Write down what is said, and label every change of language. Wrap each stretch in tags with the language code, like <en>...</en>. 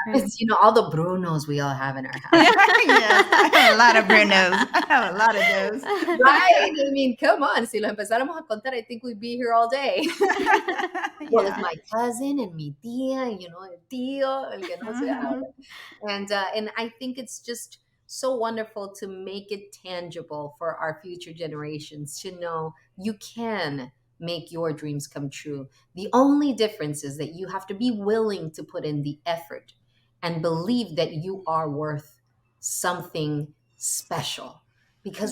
<en>It's, all the Brunos we all have in our house. Yes, I have a lot of Brunos. I have a lot of those. Right? I mean, come on.</en> <es>Si lo empezáramos a contar,</es> <en>I think we'd be here all day. Well, it's my cousin and</en> <es>mi tía, el tío, el que no se habla.</es> <en>And I think it's just so wonderful to make it tangible for our future generations to know you can make your dreams come true. The only difference is that you have to be willing to put in the effort and believe that you are worth something special, because</en>